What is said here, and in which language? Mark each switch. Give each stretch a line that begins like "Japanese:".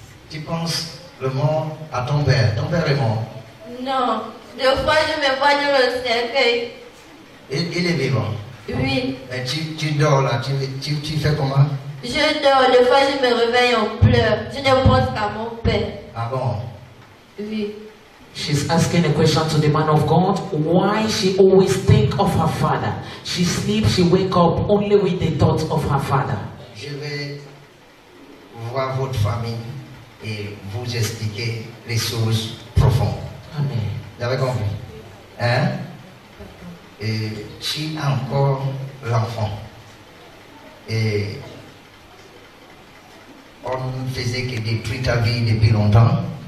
French: Tu penses le mort à ton père. Ton père est mort. Non. Des fois, je me vois dans le cercueil. Il est vivant. Oui. Mais tu dors là, tu fais comment? Je dors. Des fois, je me réveille en pleurs. Je ne pense qu'à mon père. Ah bon? Oui.
English: She's asking a question to the man of God. Why she always think of her father? She sleeps, she wake up only with the thoughts of her father.
French: Je vais voir votre famille et vous expliquer les choses profondes. Amen. Vous avez compris? Hein? Et tu as encore l'enfant. Et on ne faisait que détruire ta vie depuis longtemps.